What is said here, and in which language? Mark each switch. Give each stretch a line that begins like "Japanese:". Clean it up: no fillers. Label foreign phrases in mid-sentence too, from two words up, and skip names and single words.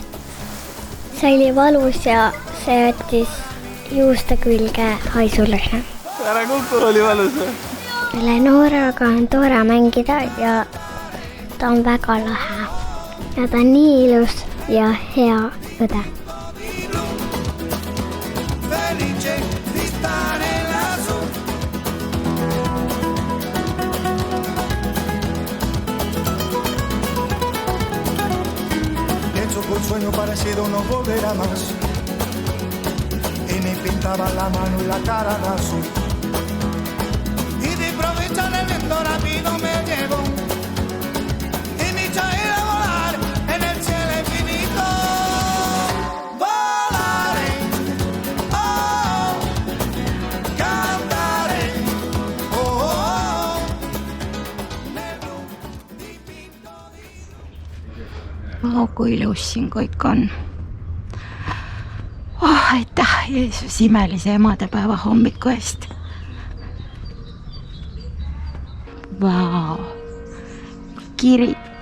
Estonian: See oli valus ja see jättis juuste külge haisulõhna. Ära kuku oli valus või? Eleonoraga on tore mängida ja ta on väga lahe. Ja ta on nii ilus ja hea õde.
Spanish: Un sueño parecido no volverá más y me pintaba la mano y la cara de azul y de aprovechar el viento rápido me llevo y me echa a volar en el cielo infinito. Volaré, oh, cantaré, oh,
Estonian: Kui ilus siin kõik on. Aitäh Jeesus imelise emadepäeva hommiku eest. Vau, kirik.